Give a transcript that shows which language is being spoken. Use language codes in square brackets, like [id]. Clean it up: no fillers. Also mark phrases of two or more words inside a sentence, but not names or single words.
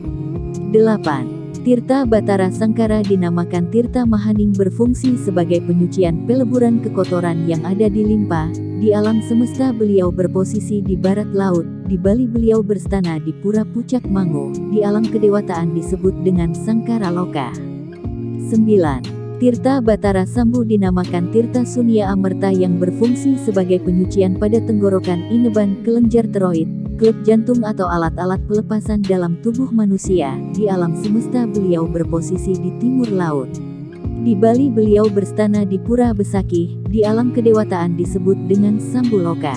[id] 8. Tirta Batara Sangkara dinamakan Tirta Mahaning berfungsi sebagai penyucian peleburan kekotoran yang ada di limpa. Di alam semesta beliau berposisi di barat laut, di Bali beliau berstana di Pura Pucak Mangu, di alam kedewataan disebut dengan Sangkara Loka. 9. Tirta Batara Sambu dinamakan Tirta Sunia Amerta yang berfungsi sebagai penyucian pada tenggorokan, ineban, kelenjar tiroid, klep jantung atau alat-alat pelepasan dalam tubuh manusia. Di alam semesta beliau berposisi di timur laut. Di Bali beliau berstana di Pura Besakih, di alam kedewataan disebut dengan Sambu Loka.